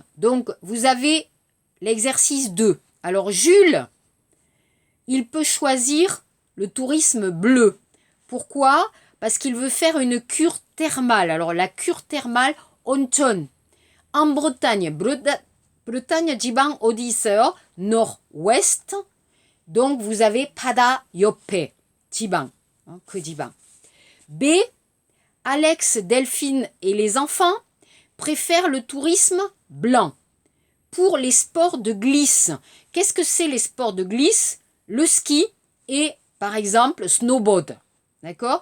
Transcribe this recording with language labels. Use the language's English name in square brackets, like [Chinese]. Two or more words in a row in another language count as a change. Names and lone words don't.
[French] Donc, vous avez l'exercice 2. Alors, Jules, il peut choisir le tourisme bleu. Pourquoi? Parce qu'il veut faire une cure thermale. Alors, la cure thermale, 온천. En Bretagne, Bretagne [Korean] 지방 어디 있어요? [French] Nord-ouest. Donc, vous avez [Korean] 바다 옆에, [French] 지방, que 지방. B, Alex, Delphine et les enfants préfèrent le tourisme blanc. Pour les sports de glisse. Qu'est-ce que c'est les sports de glisse? Le ski et, par exemple, snowboard. D'accord?